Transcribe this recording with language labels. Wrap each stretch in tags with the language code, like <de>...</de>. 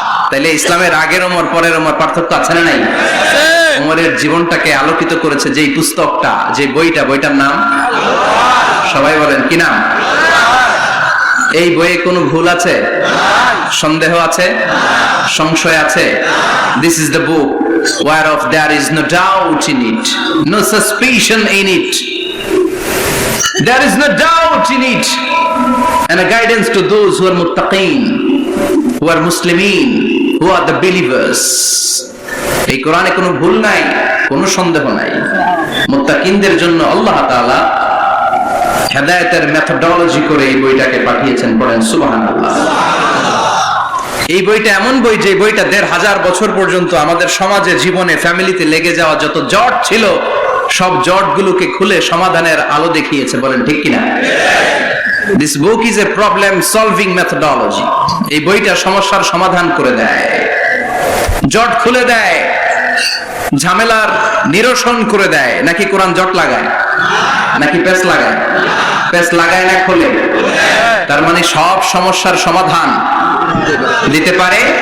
<bn>তাইলে ইসলামের আগের ওমর পরের ওমর পার্থক্য আছে না নাই? ওমরের জীবনটাকে আলোকিত করেছে যেই পুস্তকটা, যে বইটা, বইটার নাম সবাই বলেন কি নাম? এই বইয়ে কোনো ভুল আছে? সন্দেহ আছে? সংশয় আছে?</bn> <en>This is the book whereof there is no doubt in it, no suspicion in it. There is no doubt in it. And a guidance to those who are muttaqeen, who are Muslimin, who are the believers.</en> <bn>এই কোরআনে কোনো ভুল নাই, কোনো সন্দেহ নাই। মুত্তাকিনদের জন্য আল্লাহ তাআলা হেদায়েতের মেথোডোলজি করে এই বইটাকে পাঠিয়েছেন। পড়েন সুবহানাল্লাহ। এই বইটা এমন বই যে বইটা ১৫০০ বছর পর্যন্ত আমাদের সমাজে, জীবনে, ফ্যামিলিতে লেগে যাওয়া যত জট ছিল সব জটগুলোকে খুলে সমাধানের আলো দেখিয়েছে। বলেন ঠিক কিনা?</bn> <en>This book is a problem solving methodology.</en> <bn>এই বইটা সমস্যার সমাধান করে দেয়, জট খুলে দেয়, ঝামেলার নিরসন করে দেয়। নাকি কোরআন জট লাগায়? নাকি পেঁচ লাগায়? পেঁচ লাগায় না খোলে? তার মানে সব সমস্যার সমাধান দিতে পারে।</bn>